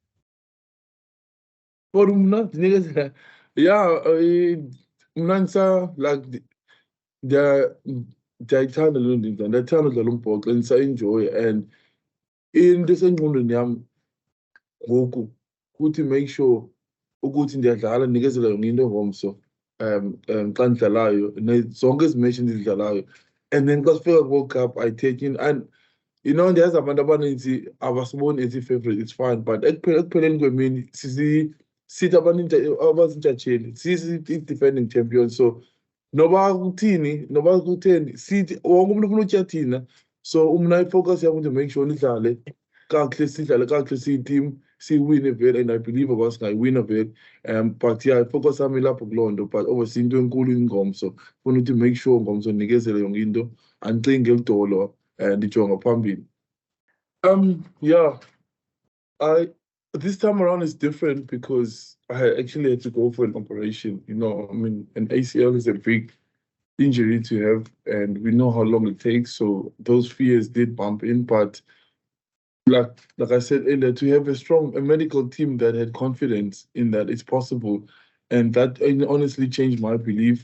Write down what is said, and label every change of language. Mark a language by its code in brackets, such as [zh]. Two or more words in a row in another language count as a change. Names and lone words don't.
[xh] For mna ndinikezela, yeah, mna like ndiyayithanda loo nto, ndiyathanda udlala umbhoxo and ndisayenjoye, and into esengqondweni yam ngoku kuthi [en] make sure [xh] ukuthi ndiyadlala, ndikezela yonke into ngomso xa ndidlalayo, zonke ezi match ndizidlalayo, and then xa sifika ku-World Cup [en] I take in, and you know [xh] ndiyazi abantu abaninzi abasiboni as i-favorite, [en] it's fine, but [xh] ekupheleni kwemini sithi abazintshatsheli i- [en] defending champion. [xh] So noba kuthini, noba kutheni, sithi wonke umuntu ufuna utya thina. So mna ifocus yam [en] to make sure [xh] ndidlale kakuhle, sidlale kakuhle siyi-team, siwine vele, [en] and I believe [xh] uba singayiwina vele. But yeah, ifocus yam ilapho kuloo nto, but obviously into enkulu ingomso, funa ukuthi [en] make sure [xh] ngomso ndikezele yonke into, andicingi elidolo, ndijonga phambili. [en] Yeah, this time around is different because I actually had to go for an operation. You know, I mean, an ACL is a big injury to have, and we know how long it takes. So those fears did bump in, but like I said earlier, to have a medical team that had confidence in that it's possible, and that honestly changed my belief.